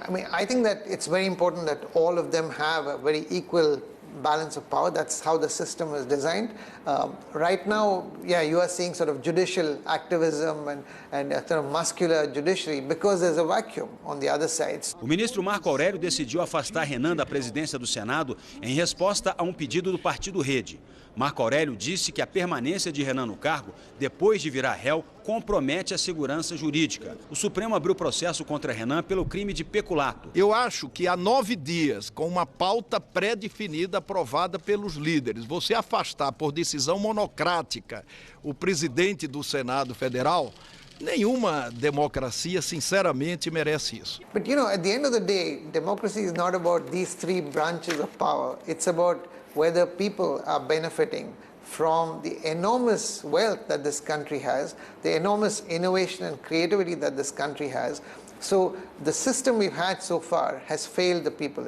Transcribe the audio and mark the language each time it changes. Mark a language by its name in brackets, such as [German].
[English] I think that it's very important that all of them have a very equal balance of power. That's how the system is designed. Right now, you are seeing sort of judicial activism and a sort of muscular judiciary because there's a vacuum on the other sides. [Portuguese] O ministro Marco Aurélio decidiu afastar Renan da presidência do Senado em resposta a pedido do partido Rede. Marco Aurélio disse que a permanência de Renan no cargo, depois de virar réu, compromete a segurança jurídica. O Supremo abriu processo contra Renan pelo crime de peculato. Eu acho que há 9 dias, com uma pauta pré-definida aprovada pelos líderes, você afastar por decisão monocrática o presidente do Senado Federal, nenhuma democracia, sinceramente, merece isso. [English] But at the end of the day, democracy is not about these three branches of power. It's about whether people are benefiting from the enormous wealth that this country has, the enormous innovation and creativity that this country has. So the system we've had so far has failed the people.